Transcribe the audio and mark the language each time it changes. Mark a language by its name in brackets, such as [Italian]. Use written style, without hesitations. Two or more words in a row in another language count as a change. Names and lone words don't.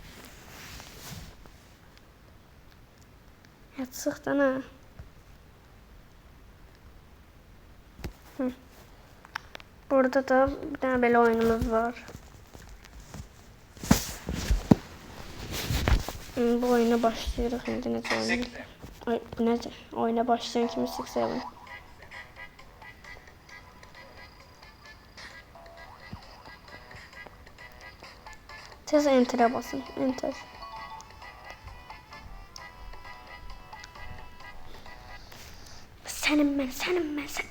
[Azerbaijani] Yatsıq da ne? [Turkish] Burada da bir tane böyle oyunumuz var. [Azerbaijani] Bu oyuna başlayırıq. İndi necə oynayırıq? Ay bu necə? Oyuna başlayan kimi 6-7. Tez enter'e basın. Enter. Sənin mən.